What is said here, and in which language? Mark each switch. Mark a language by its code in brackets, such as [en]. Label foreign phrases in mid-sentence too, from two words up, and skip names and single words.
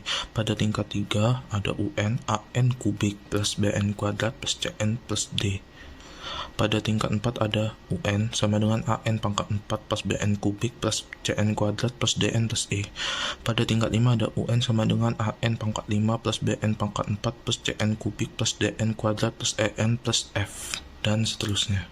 [id] Pada tingkat 3 ada UN AN kubik plus BN kuadrat plus CN plus D. Pada tingkat 4 ada UN sama dengan AN pangkat 4 plus BN kubik plus CN kuadrat plus DN plus E. Pada tingkat 5 ada UN sama dengan AN pangkat 5 plus BN pangkat 4 plus CN kubik plus DN kuadrat plus EN plus F, dan seterusnya.